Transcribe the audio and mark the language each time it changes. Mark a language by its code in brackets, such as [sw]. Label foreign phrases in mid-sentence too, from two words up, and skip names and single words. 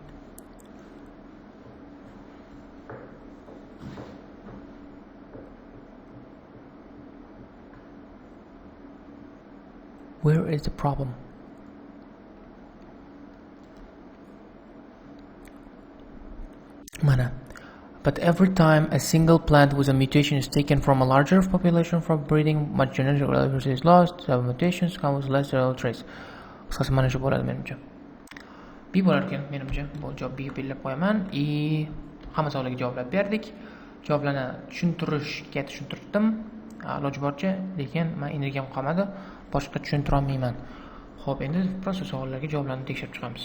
[en] Where is the problem? [uz] Mana. [en] But every time a single plant with a mutation is taken from a larger population for breeding, much genetic diversity is lost. The mutations come with less real trace. [uz] Qisqasi mana shu bo'ladi menimcha. B bo'lar ekan menimcha. Bu javob B belgilab qo'yaman. Hamma savollarga javoblar berdik. Javoblarni tushuntirdim. Iloji boricha, lekin men energiyam qolmadi. Boshqa tushuntira olmayman. Xo'p, endi prosta savollarga javoblarni tekshirib chiqamiz.